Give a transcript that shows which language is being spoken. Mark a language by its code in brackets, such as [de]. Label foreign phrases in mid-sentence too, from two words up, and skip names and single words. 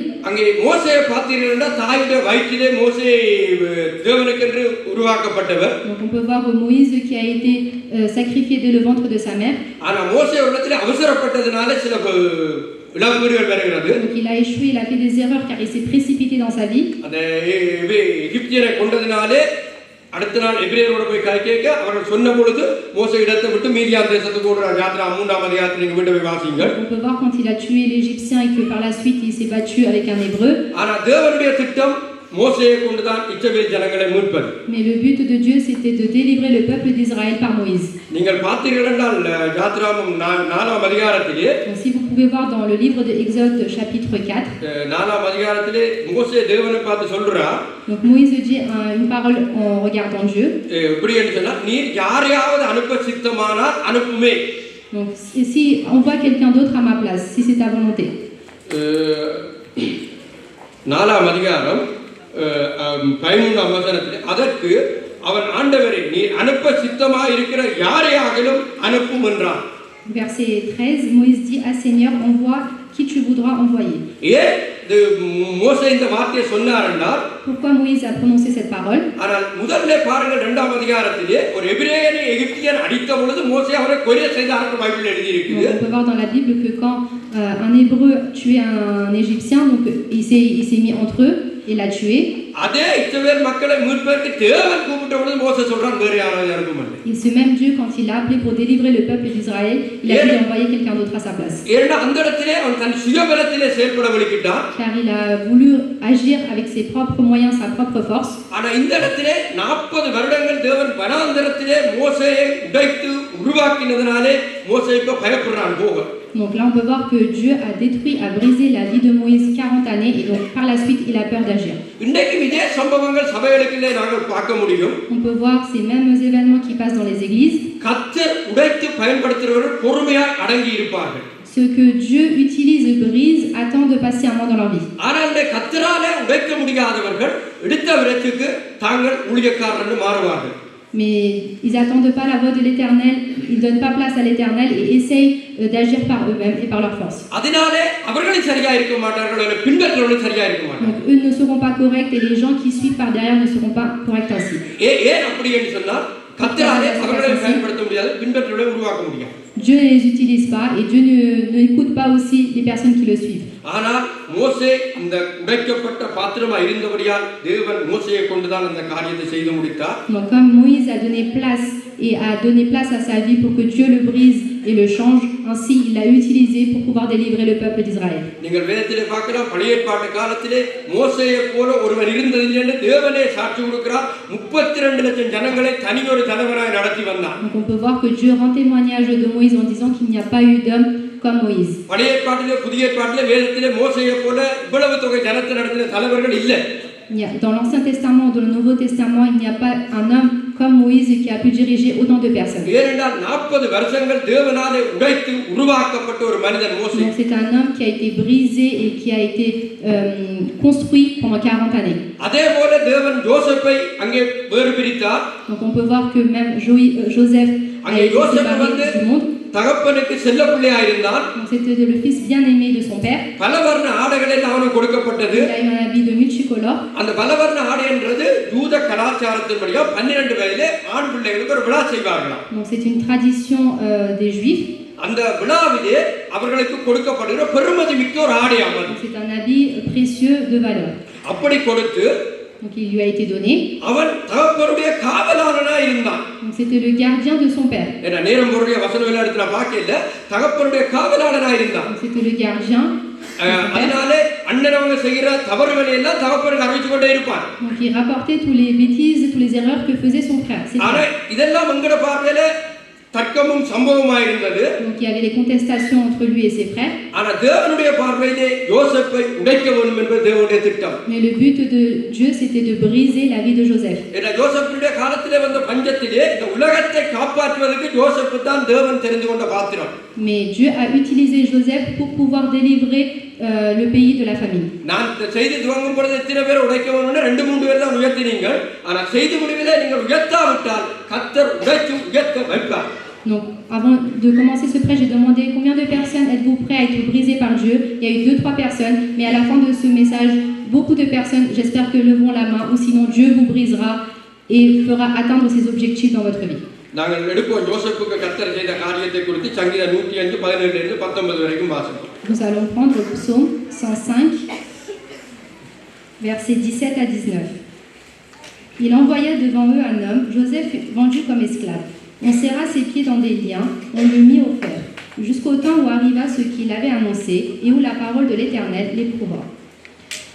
[fr] Donc on peut voir Moïse qui a été sacrifié dès le ventre de sa mère. Donc il a échoué, il a fait des erreurs car il s'est précipité dans sa vie. [ta] அடுத்த நாள் எபிரேயரோட போய் கேட்க அவர்கள் சொன்ன பொழுது மோசே இடத்தை விட்டு மீதியான் தேசத்துக்கு ஓடுற யாத்திரா 3ஆம் அதிகாரத்தை நீங்க வீட்டை போய் வாசியுங்கள். [fr] On peut voir quand il a tué l'Égyptien et que par la suite il s'est battu avec un Hébreu. [ta] ஆனா தேவனுடைய திட்டம் மோசேயை கொண்டுதான் இஸ்ரவேல் ஜனங்களை மீட்பது. [fr] Mais le but de Dieu, c'était de délivrer le peuple d'Israël par Moïse. [ta] நீங்கள் பார்த்தீர்கள் என்றால் யாத்திராகமம் 4ஆம் அதிகாரத்திலே, [fr] Donc, si vous pouvez voir dans le livre de Exode chapitre 4, [ta] 4ஆம் அதிகாரத்திலே மோசே தேவனை பார்த்து சொல்றார், [fr] donc Moïse dit une parole en regardant Dieu. [ta] எப்படி என்று சொன்னா, நீர் யாரையாவது அனுப்ப சித்தமானால் அனுப்புமே. [fr] Donc si on voit quelqu'un d'autre à ma place, si c'est ta volonté. [ta] 4ஆம் அதிகாரம் 13ஆம் வசனத்திலே, அதற்கு அவன் ஆண்டவரே நீர் அனுப்ப சித்தமாக இருக்கிற யாரையாகிலும் அனுப்பும் என்றான். [fr] Verset 13, Moïse dit à Seigneur, envoie qui tu voudras envoyer. [ta] ஏன் மோசே இந்த வார்த்தையை சொன்னார் என்றால், [fr] Pourquoi Moïse a prononcé cette parole? [ta] ஆனால் முதல்ல பாருங்கள் 2ஆம் அதிகாரத்திலே ஒரு எபிரேயனை எகிப்தியன் அடித்த பொழுது மோசே அவரை கொலை செய்தார் பைபிளில் எழுதி இருக்குது. [fr] On peut voir dans la Bible que quand un Hébreu tuait un Égyptien, donc il s'est mis entre eux et l'a tué. [ta] அதே இஸ்ரவேல் மக்களை மீட்பதற்கு தேவன் கூப்பிட்ட பொழுது மோசே சொல்றான் வேற யாராவது அனுப்பும். [fr] Et ce même Dieu, quand il a appelé pour délivrer le peuple d'Israël, il a dû envoyer quelqu'un d'autre à sa place. [ta] ஏன்னா அந்த இடத்திலே அவன் தன் சுயபலத்திலே செயல்பட வலிக்கிட்டான். [fr] Car il a voulu agir avec ses propres moyens, sa propre force. [ta] ஆனா இந்த இடத்திலே 40 வருடங்கள் தேவன் வனாந்தரத்திலே மோசேயை உடைத்து உருவாக்கினதனாலே மோசே இப்ப பயப்படுறான் போக. [fr] Donc là, on peut voir que Dieu a détruit, a brisé la vie de Moïse 40 années et donc par la suite, il a peur d'agir. [ta] இன்றைக்கு இதே சம்பவங்கள் சபைகளுக்குள்ளே நாங்கள் பார்க்க முடியும். [fr] On peut voir ces mêmes événements qui passent dans les églises. [ta] கர்த்தர் உடைத்து பயன்படுத்துகிறவர்கள் பொறுமையாய் அடங்கி இருப்பார்கள். [fr] Ce que Dieu utilise et brise attend de patiemment dans leur vie. [ta] ஆனால் கர்த்தராலே உடைக்க முடியாதவர்கள் எடுத்த விரத்துக்கு தாங்கள் ஊழியக்காரர்கள் மாறுவார்கள். [fr] Mais ils n'attendent pas la voix de l'Éternel, ils ne donnent pas place à l'Éternel et essayent d'agir par eux-mêmes et par leur force. [ta] அதனாலே அவர்களும் சரியா இருக்க மாட்டார்கள், அல்லது பின்பற்றவர்களும் சரியா இருக்க மாட்டார்கள். [fr] Donc eux ne seront pas corrects et les gens qui suivent par derrière ne seront pas corrects ainsi. [ta] ஏன் அப்படி என்று சொன்னால் கர்த்தராலே அவர்களை பயன்படுத்த முடியாது, பின்பற்றவர்களை உருவாக்க முடியாது. [fr] Dieu ne les utilise pas et Dieu n'écoute pas aussi les personnes qui le suivent. [ta] ஆனால் மோசே இந்த உடைக்கப்பட்ட பாத்திரமா இருந்தபடியால் தேவன் மோசேயை கொண்டுதான் அந்த காரியத்தை செய்து முடித்தார். [fr] Donc comme Moïse a donné place et a donné place à sa vie pour que Dieu le brise et le change, ainsi il l'a utilisé pour pouvoir délivrer le peuple d'Israël. [ta] நீங்கள் வேதத்திலே பார்க்கலாம், பழைய ஏற்பாட்டு காலத்திலே மோசேயை போல ஒருவன் இருந்ததில்லை என்று தேவனே சாட்சி கொடுக்கிறார். 32 லட்சம் ஜனங்களை தனியொரு தலைவராய் நடத்தி வந்தார். [fr] Donc on peut voir que Dieu rend témoignage de Moïse en disant qu'il n'y a pas eu d'homme comme Moïse. [ta] பழைய ஏற்பாட்டிலே புதிய ஏற்பாட்டிலே வேதத்திலே மோசேயை போல இவ்வளவு தொகை ஜனத்தை நடத்தின தலைவர்கள் இல்லை. [fr] Dans l'Ancien Testament, dans le Nouveau Testament, il n'y a pas un homme comme Moïse qui a pu diriger autant de personnes. [ta] ஏனென்றால் 40 வருஷங்கள் தேவனாலே உடைத்து உருவாக்கப்பட்ட ஒரு மனிதன் மோசே. [fr] Donc c'est un homme qui a été brisé et qui a été construit pendant 40 années. [ta] அதே போல தேவன் யோசேப்பை அங்கே வேறு பிரித்தார். [fr] Donc on peut voir que même Joseph a été séparé du monde. [ta] தகப்பனுக்கு செல்ல பிள்ளையா இருந்தான். [fr] Donc c'était le fils bien-aimé de son père. [ta] பலவர்ண ஆடைகள் எல்லாம் அவனுக்கு கொடுக்கப்பட்டது. [fr] Il a eu un habit de multicolore. [ta] அந்த பலவர்ண ஆடை என்றது யூத கலாச்சாரத்தின்படியா 12 வயதிலே ஆண் பிள்ளைகளுக்கு ஒரு விழா செய்வார்களாம். [fr] Donc c'est une tradition des Juifs. [ta] அந்த விழாவிலே அவர்களுக்கு கொடுக்கப்படுகிற பெருமதி மிக்க ஒரு ஆடையாம் அது. [fr] C'est un habit précieux de valeur. [ta] அப்படி கொடுத்து [fr] Donc il lui a été donné. [ta] அவன் தகப்பனுடைய காவலாளனா இருந்தான். [fr] Donc c'était le gardien de son père. [ta] ஏன்னா நேரம் பொருளிய வசனம் எல்லாம் எடுத்து நான் பார்க்கல, தகப்பனுடைய காவலாளனா இருந்தான். [fr] Donc c'était le gardien. [ta] அதனாலே அண்ணனவங்க செய்கிற தவறுகளை எல்லாம் தகப்பனுக்கு அறிவிச்சு கொண்டே இருப்பான். [fr] Donc il rapportait tous les bêtises, toutes les erreurs que faisait son frère. [ta] ஆனா இதெல்லாம் எங்கட பார்வையில தர்க்கமும் சம்பவமாய் இருந்தது. [fr] Donc il y avait les contestations entre lui et ses frères. [ta] ஆனா தேவனுடைய பார்வையிலே யோசேப்பை உடைக்க வேண்டும் என்பது தேவனுடைய திட்டம். [fr] Mais le but de Dieu c'était de briser la vie de Joseph. [ta] ஏன்னா யோசேப்புடைய காலத்திலே வந்த பஞ்சத்திலே இந்த உலகத்தை காப்பாற்றுவதற்கு யோசேப்பு தான் தேவன் தெரிந்து கொண்ட பாத்திரம். [fr] Mais Dieu a utilisé Joseph pour pouvoir délivrer le pays de la famine. [ta] நான் இந்த செய்தி துவங்கும் பொழுது எத்தனை பேர் உடைக்க வேணும்னு 2-3 பேர் தான் உயர்த்தினீங்க. ஆனா செய்தி முடிவிலே நீங்கள் உயர்த்தாவிட்டால் கர்த்தர் உடைத்து உயர்த்த வைப்பார். [fr] Donc avant de commencer ce prêche, j'ai demandé combien de personnes êtes-vous prêts à être brisées par Dieu. Il y a eu 2-3 personnes, mais à la fin de ce message, beaucoup de personnes, j'espère que leveront la main, ou sinon Dieu vous brisera et fera atteindre ses objectifs dans votre vie. [ta] நாங்கள் எடுப்போம் யோசேப்புக்கு கர்த்தர் செய்த காரியத்தை குறித்து சங்கீதம் 105:17 இருந்து 19 வரைக்கும் வாசிப்போம். [fr] Nous allons prendre le psaume 105, versets 17 à 19. Il envoya devant eux un homme, Joseph fut vendu comme esclave. On serra ses pieds dans des liens, on le mit au fer, jusqu'au temps où arriva ce qu'il avait annoncé et où la parole de l'Éternel l'éprouva.